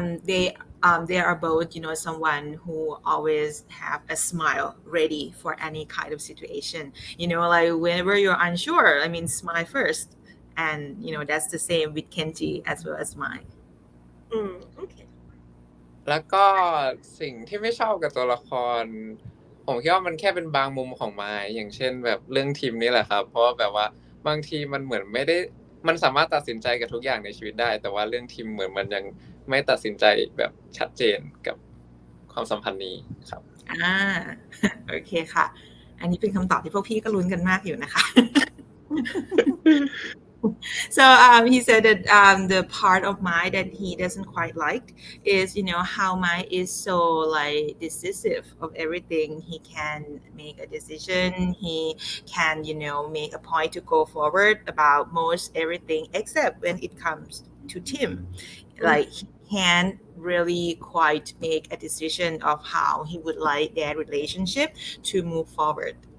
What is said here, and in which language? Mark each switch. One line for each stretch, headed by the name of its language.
English: They are both, someone who always have a smile ready for any kind of situation. Like whenever you're unsure, smile first. And, that's the same with Kenji as well as Mai. Okay.
Thai: แล้วก็สิ่งที่ไม่ชอบกับตัวละครผมคิดว่ามันแค่เป็นบางมุมของไม้อย่างเช่นแบบเรื่องทีมนี่แหละครับเพราะว่าแบบว่าบางทีมันเหมือนไม่ได้มันสามารถตัดสินใจกับทุกอย่างในชีวิตได้แต่ว่าเรื่องทีมเหมือนมันยังไม่ตัดสินใจแบบชัดเจนกับความสัมพันธ์นี้ครับ โอเคค่ะอันนี้เป็นคำตอบที่พวกพี่ก็ลุ้นกันมากอยู่นะคะ
English: So he said that the part of Mai that he doesn't quite like is, how Mai is so like decisive of everything. He can make a decision. He can, make a point to go forward about most everything, except when it comes to Tim. Like he can't really quite make a decision of how he would like their relationship to move forward.